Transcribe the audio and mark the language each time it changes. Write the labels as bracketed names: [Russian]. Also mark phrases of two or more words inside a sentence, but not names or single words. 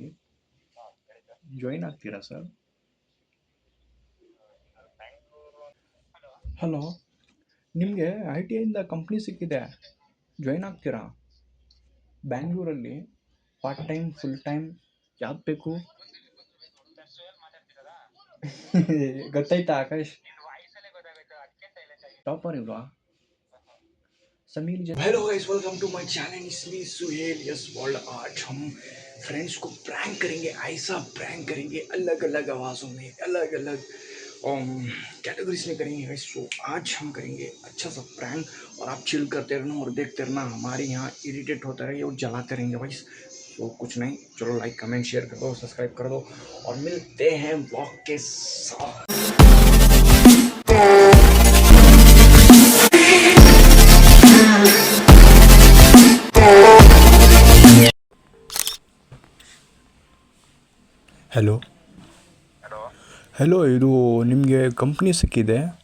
[Kannada] ಜಾಯಿನ್ ಆಗ್ತೀರಾ ಸರ್? ಹಲೋ, ನಿಮಗೆ ITIಯಿಂದ ಕಂಪ್ನಿ ಸಿಕ್ಕಿದೆ. ಜಾಯಿನ್ ಆಗ್ತೀರಾ? ಬ್ಯಾಂಗ್ಳೂರಲ್ಲಿ [English] part time, full time [Kannada] ಯಾವ್ದು ಬೇಕು? ಗೊತ್ತಾಯ್ತಾ ಆಕಾಶ್? ಟಾಪರ್ ಇಲ್ವಾ? [Hindi] समीर जी, [English] hello guys, welcome to my channel [Hindi] इसलिए सुहेल यस वर्ल्ड। आज हम फ्रेंड्स को प्रैंक करेंगे, ऐसा प्रैंक करेंगे अलग अलग आवाज़ों में, अलग अलग कैटेगरीज में करेंगे गाइस। सो आज हम करेंगे अच्छा सा प्रैंक और आप चिल करते रहना और देखते रहना। हमारे यहाँ इरिटेट होता रहे और जलाते रहेंगे गाइस। तो कुछ नहीं, चलो [English] like comment share [Hindi] कर दो, सब्सक्राइब कर दो और मिलते हैं ब्लॉग के साथ। [Kannada] ಹಲೋ ಹಲೋ. ಹಲೋ, ಇದು ನಿಮಗೆ ಕಂಪ್ನಿ ಸಿಕ್ಕಿದೆ.